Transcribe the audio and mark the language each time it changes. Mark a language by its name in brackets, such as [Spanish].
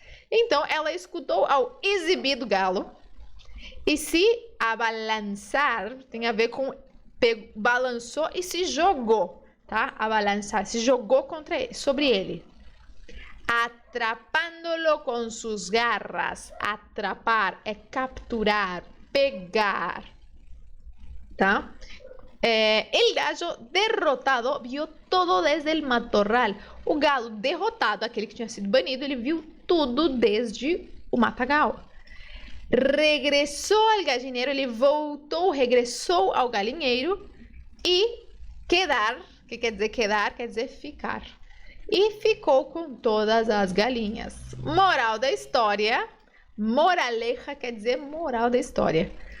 [Portuguese] Então, ela escutou ao exibido galo. E se abalançar tem a ver com balançou e se jogou, tá? Abalançar, se jogou sobre ele. Atrapándolo com suas garras. Atrapar é capturar, pegar, tá? [Spanish] El gallo derrotado vio todo desde el matorral. [Portuguese] O galo derrotado, aquele que tinha sido banido, ele viu tudo desde o matagal. Regressou ao gallineiro, ele voltou, regressou ao galinheiro. E quedar, que quer dizer quedar, quer dizer ficar. E ficou com todas as galinhas. Moral da história, moraleja quer dizer moral da história.